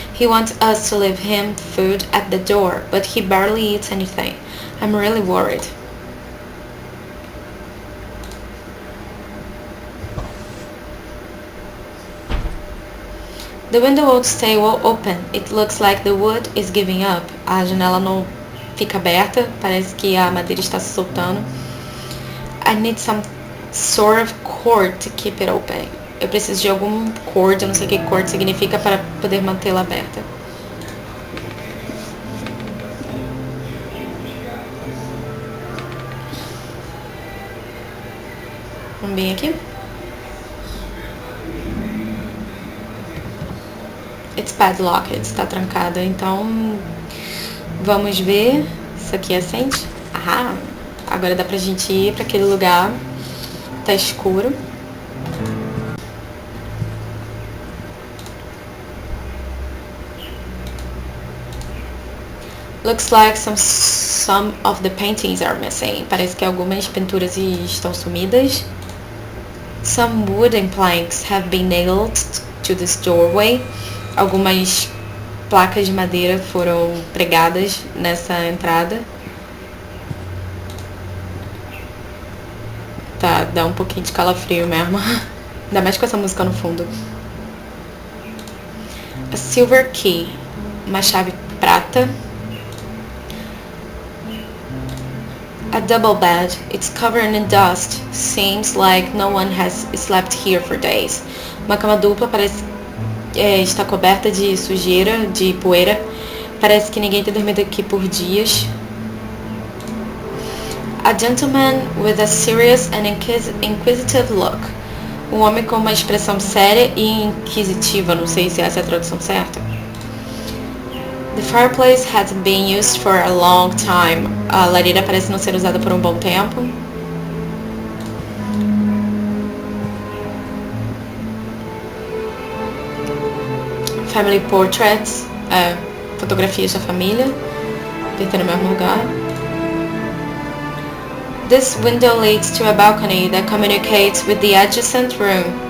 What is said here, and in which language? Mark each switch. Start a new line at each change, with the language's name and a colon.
English: He wants us to leave him food at the door, but he barely eats anything. I'm really worried. The window won't stay open. It looks like the wood is giving up.
Portuguese: A janela não fica aberta. Parece que a madeira está se soltando.
English: I need some sort of cord to keep it open.
Portuguese: Eu preciso de algum cord, eu não sei o que cord significa, para poder mantê-la aberta. Vamos bem aqui.
English: It's padlocked,
Portuguese: está trancada. Então, vamos ver. Isso aqui acende. Ah, agora dá pra gente ir pra aquele lugar. Tá escuro.
English: Looks like some of the paintings are missing.
Portuguese: Parece que algumas pinturas estão sumidas.
English: Some wooden planks have been nailed to this doorway.
Portuguese: Algumas placas de madeira foram pregadas nessa entrada. Tá, dá um pouquinho de calafrio mesmo. Ainda mais com essa música no fundo.
English: A silver key.
Portuguese: Uma chave prata.
English: A double bed. It's covered in dust. Seems like no one has slept here for days.
Portuguese: Uma cama dupla parece está coberta de sujeira, de poeira. Parece que ninguém tem dormido aqui por dias.
English: A gentleman with a serious and inquisitive look.
Portuguese: Um homem com uma expressão séria e inquisitiva. Não sei se essa é a tradução certa.
English: The fireplace has been used for a long time.
Portuguese: A lareira parece não ser usada por um bom tempo.
English: Family portraits,
Portuguese: fotografias da família, tem no mesmo lugar.
English: This window leads to a balcony that communicates with the adjacent room.